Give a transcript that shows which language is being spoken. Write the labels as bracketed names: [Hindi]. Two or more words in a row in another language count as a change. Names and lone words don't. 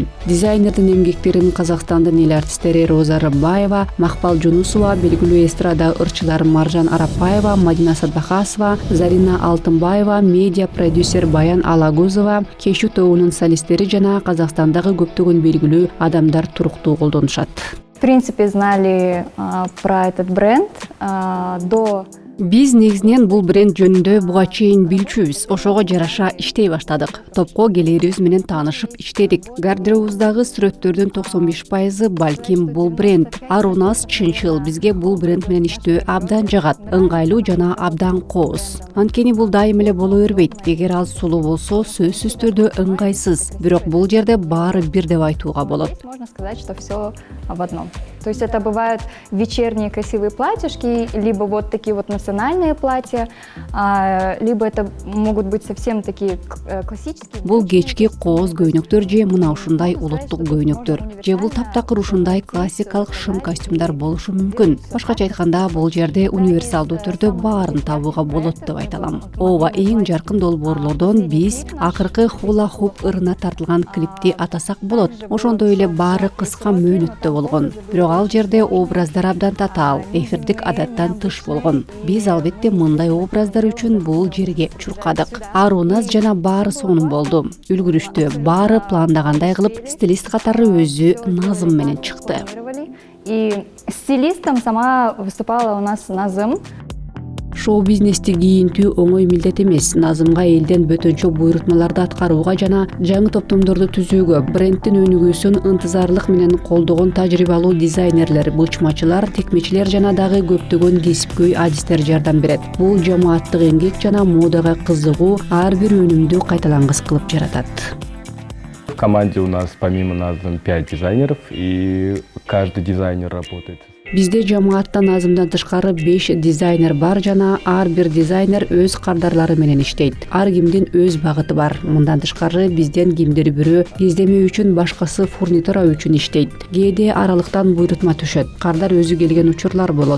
[Kyrgyz] Дизайнердин эмгектерин Казакстандын эл артисттери Роза Рыбаева, Макпал Жунусова, белгилүү эстрада ырчылары Маржан Арапаева, Мадина Садбахасова, Зарина Алтынбаева, медиа продюсер Баян Алагузова, Кешу тобунун солисттери жана Казакстандагы көптөгөн белгилүү адамдар туруктуу колдонушат. [Russian] В принципе, знали про этот бренд до... [Kyrgyz] Биз негизинен бул бренд жөнүндө буга чейин билчүбүз. Ошого жараша иштей баштадык. Топко келерибиз менен таанышып иштедик. Гардеробубуздагы сүрөттөрдүн 95% балким бул бренд. Арунас чынчыл бизге бул бренд менен иштөө абдан жагат. Ыңгайлуу жана абдан кооз. Анткени бул дайым эле боло бербейт. Эгер ал сулуу болсо, сөзсүз түрдө ыңгайсыз. Бирок бул жерде баары бир деп айтууга болот. [Russian] Можно сказать, что все в одном. То есть это бывают вечерние красивые платьишки, либо вот такие вот национальные платья, либо это могут быть совсем такие классические. [Kyrgyz] Бул кечки кооз көйнөктөр же мына ушундай улуттук көйнөктөр же бул таптакыр ушундай классикалык шым костюмдар болушу мүмкүн. Башкача айтканда бул жерде универсалдуу түрдө баарын табууга болот деп айта алам. Ооба, эң жаркын долбоорлордон биз акыркы хула хуп ырына тартылган клипти атасак болот. Ошондой эле баары кыска мөөнөттө болгон. Бирок ал жерде образдар абдан татаал, эфирдик адаттан тыш болгон. Биз албетте мындай образдар үчүн бул жерге чуркадык. Аруназ жана баары сонун болду. Үлгүрүштү, баары пландагандай кылып, стилист катары өзү Назым менен чыкты. [Russian] И стилистом сама выступала у нас Назым. [Kyrgyz] Шоу-бизнести кийинтүү оңой милдет эмес. Назымга элден бөтөнчө буйрутмаларды аткарууга жана жаңы топтомдорду түзүүгө брендтин өнүгүүсүн ынтызарлык менен колдогон тажрыйбалуу дизайнерлер, бычмачылар, текмечилер жана дагы көптөгөн кесипкөй адистер жардам берет. Бул жамааттык эмгек жана модага кызыгуу ар бир өнүмдү кайталангыс кылып жаратат. [Russian] В команде у нас помимо нас 5 дизайнеров, и каждый дизайнер работает. [Kyrgyz] Бизде жамааттан Назымдан тышкары 5 дизайнер бар жана ар бир дизайнер өз кардарлары менен иштейт. Ар кимдин өз багыты бар. Мындан тышкары бизден кимдир бирөө издеме үчүн, башкасы фурнитура үчүн иштейт. Кээде аралыктан буйрутма түшөт. Кардар өзү келген учурлар болот.